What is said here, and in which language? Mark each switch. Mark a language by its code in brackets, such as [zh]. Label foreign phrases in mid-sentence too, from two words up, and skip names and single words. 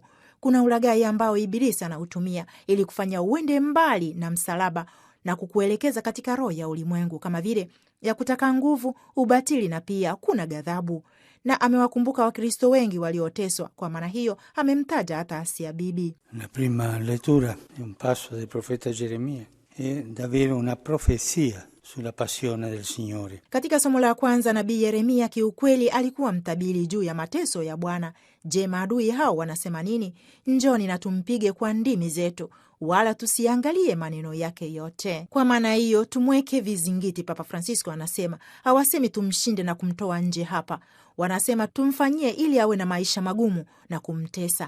[sw] Kuna ulaghai ambao Ibilisi anautumia ili kufanya uende mbali na msalaba na kukuelekeza katika roho ya ulimwengu, kama vile ya kutaka nguvu, ubatili na pia kuna ghadhabu. Na amewakumbuka Wakristo wengi walioteswa. Kwa maana hiyo amemtaja hata Asia Bibi. [it] La prima lettura è un passo del profeta Geremia, è davvero una profezia sulla passione del Signore. [sw] Katika somo la kwanza, nabii Yeremia kiukweli alikuwa mtabiri juu ya mateso ya Bwana. Je, maadui hao wanasema nini? Njoni na tumpige kwa ndimi zetu, wala tusiangalie maneno yake yote. Kwa maana hiyo tumweke vizingiti. Papa Francisco anasema hawasemi tumshinde na kumtoa nje hapa, wanasema tumfanyie ili awe na maisha magumu na kumtesa.